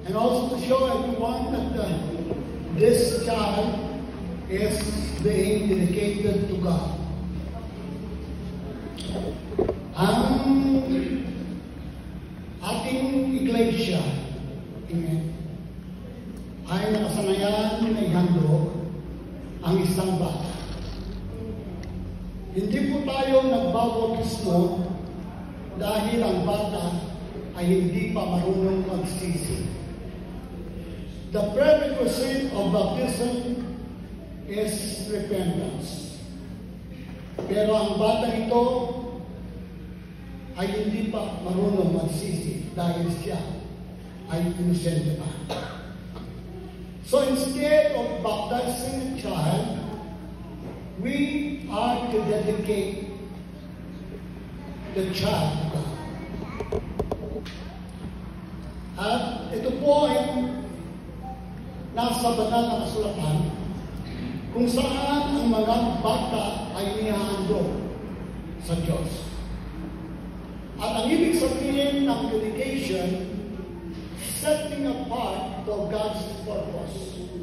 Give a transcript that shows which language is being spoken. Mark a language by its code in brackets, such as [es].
[en] And also to show everyone that this child is being dedicated to God. [tl] Ang ating iglesia, amen, ay nakasanayan na ihandog ang isang bata. Hindi po tayo nagbabautismo dahil ang bata ay hindi pa marunong magsisi. [en] The prerequisite of baptism is repentance. [tl] Pero ang bata ito ay hindi pa marunong magsisi dahil siya ay inosente pa. [en] So instead of baptizing a child, we are to dedicate the child to God. [tl] At ito po ay nasa banal na kasulatan kung saan ang mga bata ay inihahandog sa Diyos. At ang ibig sabihin ng [en] dedication, setting apart for God's purpose.